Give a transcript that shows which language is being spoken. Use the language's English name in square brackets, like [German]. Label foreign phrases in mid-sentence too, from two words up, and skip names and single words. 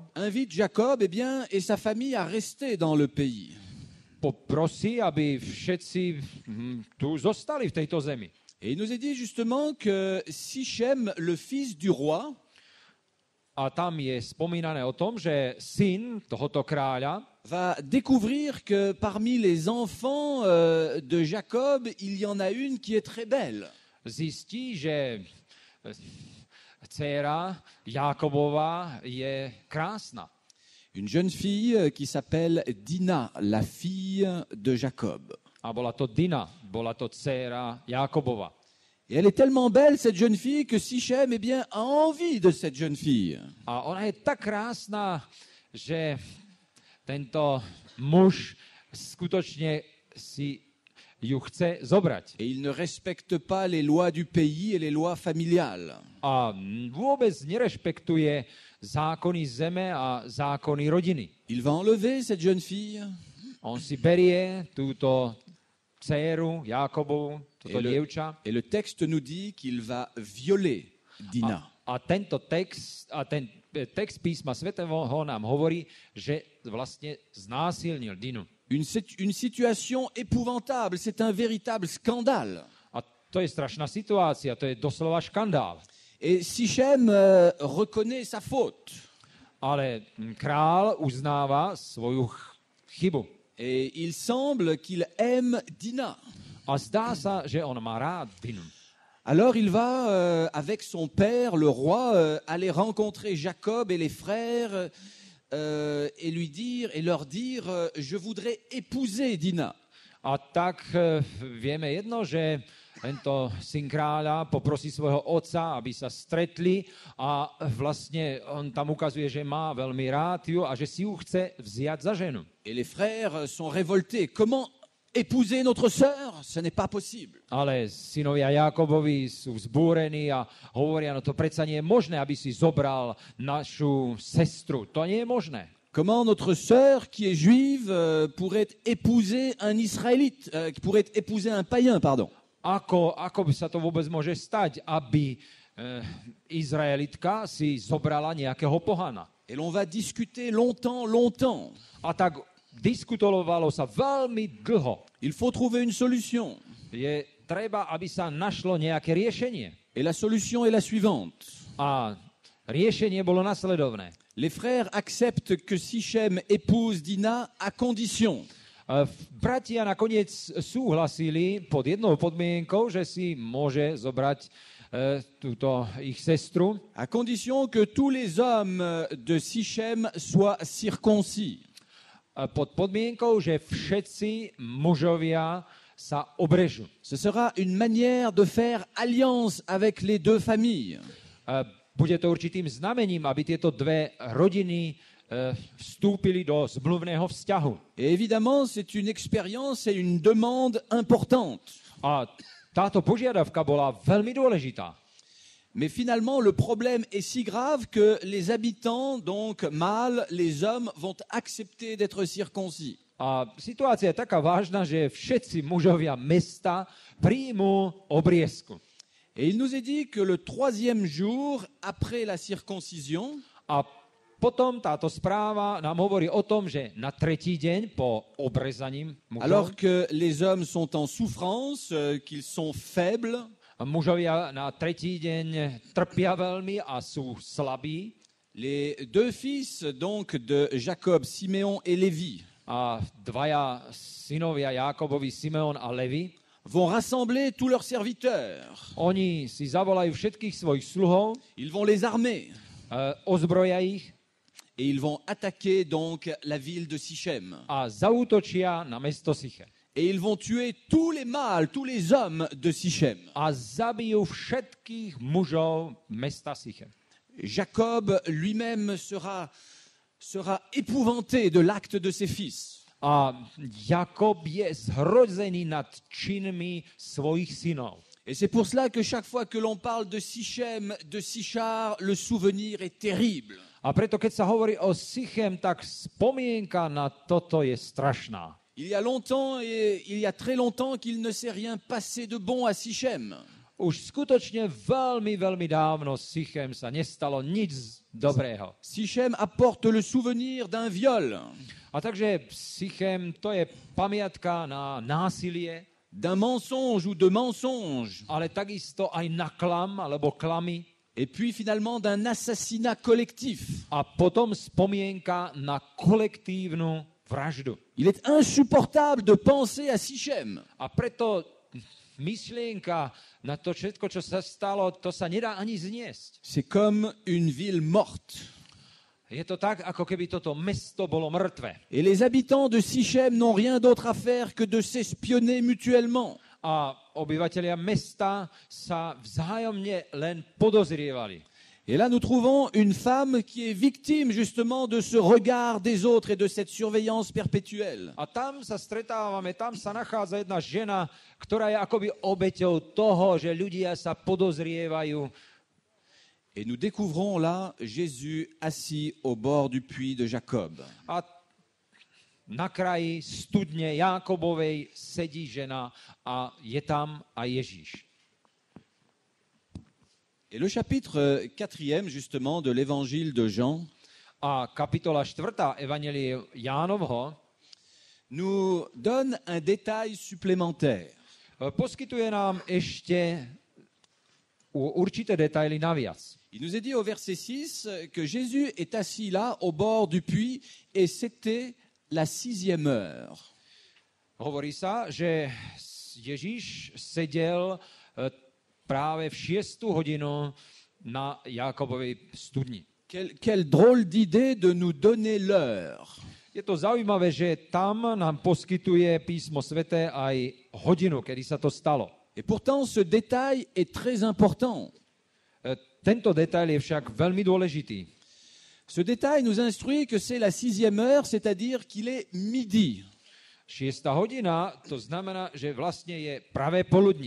[French] invite Jacob et sa famille à rester dans le pays. [Slovak] poprosí, aby všetci tu zostali v tejto zemi. [French] Et il nous est dit justement que Sichem, le fils du roi, [Slovak] A tam je spomínané o tom, že syn tohoto kráľa [French] va découvrir que parmi les enfants de Jacob, il y en a une qui est très belle. [Slovak] zistí, že dcéra Jákobova je krásna. [French] Une jeune fille qui s'appelle Dina, la fille de Jacob. [Slovak] A bola to Dina, bola to dcéra Jákobova. [French] Et elle est tellement belle, cette jeune fille, que Sichem a envie de cette jeune fille. [Slovak] A ona je tak krásna, že tento muž skutočne si ju chce zobrať. [French] Et il ne respecte pas les lois du pays et les lois familiales. [Slovak] A vôbec nerešpektuje zákony zeme a zákony rodiny. [French] Il va enlever cette jeune fille [Slovak] On si berie túto dcéru Jákobovu, toto dievča. [French] et le texte nous dit qu'il va violer Dina. [Slovak] A ten text písma svätého nám hovorí, že vlastne znásilnil Dinu. [French] Une situation épouvantable, c'est un véritable scandale. [Slovak] A to je strašná situácia, to je doslova škandál. [French] Et Sichem reconnaît sa faute. [Slovak] Ale král uznáva svoju chybu. [French] Et il semble qu'il aime Dina. [Slovak] A zdá sa, že on má rád Dinu. [French] Alors il va, avec son père, le roi, aller rencontrer Jacob et les frères et leur dire, je voudrais épouser Dina. [Slovak] A tak vieme jedno, že tento syn kráľa poprosí svojho otca, aby sa stretli a vlastne on tam ukazuje, že má veľmi rád ju a že si ju chce vziať za ženu. [French] Et les frères sont révoltés. Comment épouser notre sœur? Ce n'est pas possible. [Slovak] Ale synovia Jákobovi sú vzbúrení a hovoria, no to predsa nie je možné, aby si zobral našu sestru. To nie je možné. [French] Comment notre sœur, qui est juive, pourrait épouser un Israélite, pourrait épouser un païen, pardon. [Slovak] Ako by sa to vôbec môže stať, aby Izraelitka si zobrala nejakého pohana? [French] Et l'on va discuter longtemps. [Slovak] A tak diskutovalo sa veľmi dlho. [French] Il faut trouver une solution. [Slovak] Je treba, aby sa našlo nejaké riešenie. [French] Et la solution est la suivante. [Slovak] A riešenie bolo nasledovné. [French] Les frères acceptent que Sichem épouse Dina à condition [Slovak] Bratia nakoniec súhlasili pod jednou podmienkou, že si môže zobrať túto ich sestru. [French] à condition que tous les hommes de Sichem soient circoncis. [Slovak] Pod podmienkou, že všetci mužovia sa obrežú. [French] Ce sera une manière de faire alliance avec les deux familles. [Slovak] Bude to určitým znamením, aby tieto dve rodiny vstúpili do zmluvného vzťahu. [French] Et évidemment, c'est une expérience et une demande importante. [Slovak] A táto požiadavka bola veľmi dôležitá. [French] Mais finalement, le problème est si grave que les habitants, donc mâles, les hommes, vont accepter d'être circoncis. [Slovak] A situácia je taká vážna, že všetci mužovia mesta príjmú obriezku. [French] Et il nous est dit que le 3e jour après la circoncision, [Slovak] A potom táto správa nám hovorí o tom, že na tretí deň po obrezaním [French] alors [Slovak] mužov, [French] que les hommes sont en souffrance, qu'ils sont faibles, [Slovak] mužovia na tretí deň trpia veľmi a sú slabí. [French] les deux fils donc de Jacob, Siméon et Lévi, [Slovak] A dvaja synovia Jákobovi, Simeon a Levi, [French] vont rassembler tous leurs serviteurs. [Slovak] Oni si zavolajú všetkých svojich sluhov, [French] Ils vont les armer. [Slovak] ozbroja ich [French] Et ils vont attaquer donc la ville de Sichem. [Slovak] a zaútočia na mesto Sichem. [French] Et ils vont tuer tous les mâles, tous les hommes de Sichem. [Slovak] A zabijú všetkých mužov mesta Sichem. [French] Jacob lui-même sera épouvanté de l'acte de ses fils. [Slovak] A Jakob je zhrozený nad činmi svojich synov. [French] Et c'est pour cela que chaque fois que l'on parle de Sichem, de Sichar, le souvenir est terrible. [Slovak] A preto, keď sa hovorí o Sichem, tak spomienka na toto je strašná. [French] Il y a longtemps et il y a très longtemps qu'il ne s'est rien passé de bon à Sichem. [Slovak] Už skutočne veľmi, veľmi dávno Sichem sa nestalo nič dobrého. [French] Sichem apporte le souvenir d'un viol, [Slovak] A takže Sichem to je pamiatka na násilie, [French] d'un mensonge ou de mensonge, [Slovak] ale takisto aj na klam alebo klamy. [French] et puis finalement d'un assassinat collectif. [Slovak] A potom spomienka na kolektívnu vraždu. [French] Il est insupportable de penser à Sichem. [Slovak] A preto myšlienka na to všetko, čo sa stalo, to sa nedá ani zniesť. [French] C'est comme une ville morte. [Slovak] Je to tak, ako keby toto mesto bolo mŕtve. [French] Et les habitants de Sichem n'ont rien d'autre à faire que de s'espionner mutuellement. [Slovak] A obyvatelia mesta sa vzájomne len podozrievali. [French] Et là, nous trouvons une femme qui est victime justement de ce regard des autres et de cette surveillance perpétuelle. [Slovak] A tam sa stretávame, tam sa nachádza jedna žena, ktorá je akoby obeťou toho, že ľudia sa podozrievajú. [French] Et nous découvrons là Jésus assis au bord du puits de Jacob. [Slovak] A na kraji studne Jákobovej sedí žena a je tam aj Ježíš. [French] Et le chapitre 4e justement de l'évangile de Jean [Slovak] A kapitola 4. Evanjelie Jánovho [French] nous donne un détail supplémentaire. [Slovak] poskytuje nám ešte určité detaily naviac. [French] Il nous est dit au verset 6 que Jésus est assis là au bord du puits et c'était la 6e heure. [Slovak] Hovorí sa, že Ježíš sedel práve v 6. hodinu na Jákobovej studni. [French] Quelle drôle d'idée de nous donner l'heure. [Slovak] Je to zaujímavé, že tam nám poskytuje písmo sväté aj hodinu, kedy sa to stalo. [French] Et pourtant, ce détail est très important. [Slovak] Tento detail je však veľmi dôležitý. [French] Ce détail nous instruit que c'est la 6e heure, c'est-à-dire qu'il est midi. [Slovak] 6. hodina, to znamená, že vlastne je pravé poludnie.